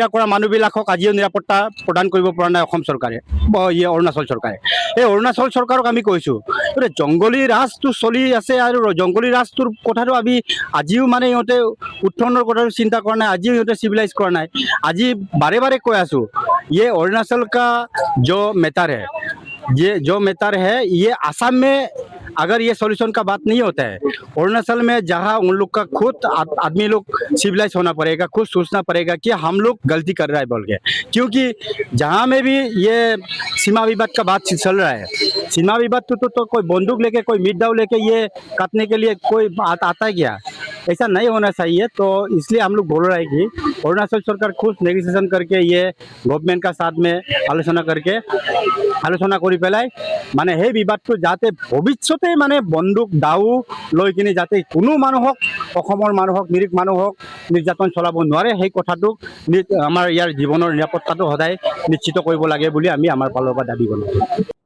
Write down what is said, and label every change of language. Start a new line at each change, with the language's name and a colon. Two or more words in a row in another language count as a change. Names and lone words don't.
Assamese: কৰা মানুহবিলাকক আজিও নিৰাপত্তা প্ৰদান কৰিব পৰা নাই অসম চৰকাৰে অৰুণাচল চৰকাৰে এই অৰুণাচল চৰকাৰক আমি কৈছোঁ গতিকে জংগলী ৰাজটো চলি আছে আৰু জংগলী ৰাজটোৰ কথাটো আমি আজিও মানে ইহঁতে উত্থানৰ কথাটো চিন্তা কৰা নাই আজিও ইহঁতে চিভিলাইজ কৰা নাই আজি বাৰে বাৰে কৈ
Hindi: আছোঁ অৰুণাচল কা जो मैटर है जो मैटर है ये असम में अगर ये सॉल्यूशन का बात नहीं होता है अरुणाचल में जहाँ उन लोग का खुद आदमी लोग सिविलाइज होना पड़ेगा खुद सोचना पड़ेगा कि हम लोग गलती कर रहा है बोल के क्योंकि जहाँ में भी ये सीमा विवाद का बात चल रहा है सीमा विवाद तो कोई बंदूक लेके कोई मीट लेके ये काटने के लिए कोई आता है क्या ऐसा नहीं होना चाहिए तो इसलिए हम लोग बोल रहे हैं कि अरुणाचल सरकार खुद नेगोशिएशन करके ये गवर्नमेंट का साथ में
Assamese: आलोचना কৰি পেলাই মানে সেই বিবাদটো যাতে ভৱিষ্যতে মানে বন্দুক দাও লৈ কিনে যাতে কোনো মানুহক অসমৰ মানুহক নিৰীহ মানুহক নিৰ্যাতন চলাব নোৱাৰে সেই কথাটোক আমাৰ ইয়াৰ জীৱনৰ নিৰাপত্তাটো সদায় নিশ্চিত কৰিব লাগে বুলি আমি আমাৰ ফালৰ পৰা দাবী কৰিছোঁ